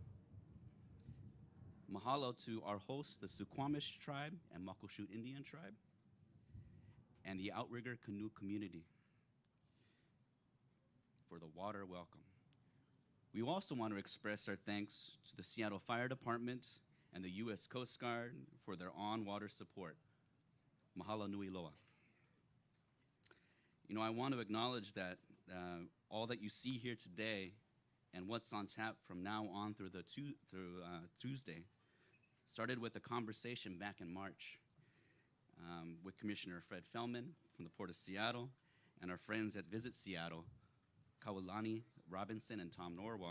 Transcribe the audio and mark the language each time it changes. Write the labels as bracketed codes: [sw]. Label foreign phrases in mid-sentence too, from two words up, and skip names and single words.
[en] Mahalo to our hosts, the Suquamish tribe and Muckleshoot Indian tribe, and the Outrigger Canoe community for the water welcome. We also want to express our thanks to the Seattle Fire Department and the U.S. Coast Guard for their on-water support. [haw] Mahalo nui loa. [en] You know, I want to acknowledge that all that you see here today and what's on tap from now on through Tuesday started with a conversation back in March with Commissioner Fred Fellman from the Port of Seattle and our friends at Visit Seattle, Kaulani Robinson and Tom Norwalk.